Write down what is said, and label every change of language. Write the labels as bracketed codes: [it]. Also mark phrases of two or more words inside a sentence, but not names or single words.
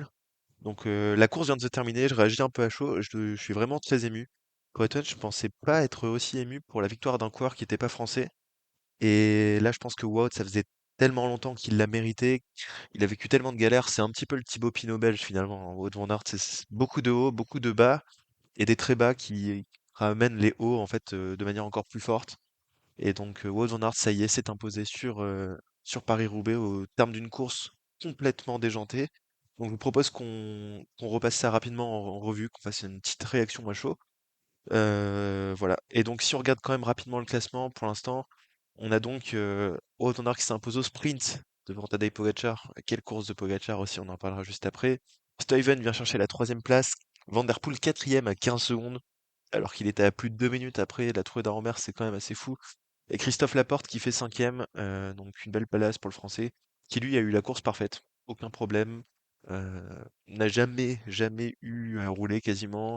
[fr] Donc la course vient de se terminer, je réagis un peu à chaud, je suis vraiment très ému. Pour être honnête, je pensais pas être aussi ému pour la victoire d'un coureur qui était pas français. Et là, je pense que Wout, ça faisait tellement longtemps qu'il l'a mérité. Il a vécu tellement de galères. C'est un petit peu le Thibaut Pinot belge finalement, hein. Wout van Aert, c'est beaucoup de hauts, beaucoup de bas et des très bas qui ramènent les hauts en fait de manière encore plus forte. Et donc Wout van Aert, ça y est, s'est imposé sur Paris-Roubaix au terme d'une course complètement déjantée. Donc je vous propose qu'on repasse ça rapidement en revue, qu'on fasse une petite réaction à chaud. Voilà. Et donc si on regarde quand même rapidement le classement, pour l'instant, on a donc Wout van Aert qui s'impose au sprint devant Tadej Pogacar. Quelle course de Pogacar aussi, on en parlera juste après. Stuyven vient chercher la troisième place. Van der Poel quatrième à 15 secondes, alors qu'il était à plus de 2 minutes après la trouée d'Arenberg, c'est quand même assez fou. Et Christophe Laporte qui fait cinquième, donc une belle place pour le français, qui lui a eu la course parfaite, aucun problème, n'a jamais eu à rouler quasiment.